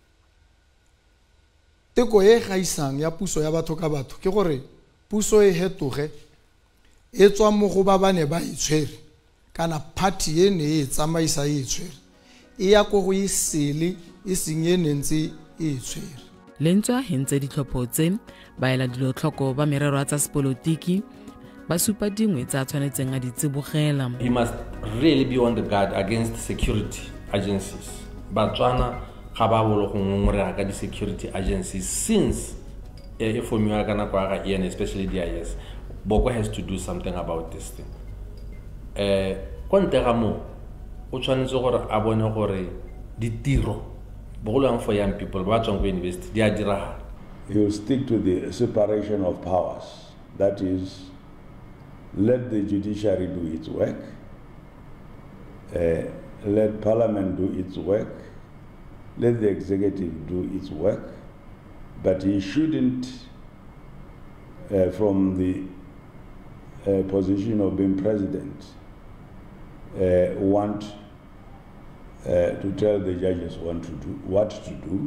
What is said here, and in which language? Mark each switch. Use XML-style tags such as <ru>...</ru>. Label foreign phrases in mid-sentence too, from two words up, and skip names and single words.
<tn>Teko e gaisang ya puso ya batho ka batho ke gore puso e hetoge e tswa mo go ba bane ba itshwere kana party e ne e tsamaisa e itshwere e ya go go isele e senye nentse e itshwere. Lentswa hentse ditlhopho tse ba ela dilotlhoko ba merero tsa sepolotiki ba supa dingwe tsa tshwanetseng a di tsibogela.</tn> <en>He must really be on the guard against security agencies.</en> <tn>Botswana ga ba bolo go ngongorega ka di</tn> <en>security agencies since</en> <tn>e formiwa ka nako ya EN, especially DIS.</tn> <en>Boko has to do something about this thing.</en> <tn>Konte ga mo o tshwanetse gore a bone gore ditiro bogolo</tn> <en>for young people</en> <tn>ba tswang go university di a dira.</tn> <en>He will stick to the separation of powers. That is, let the judiciary do its work, let parliament do its work, let the executive do its work, but he shouldn't, from the position of being president, want to tell the judges what to do.</en>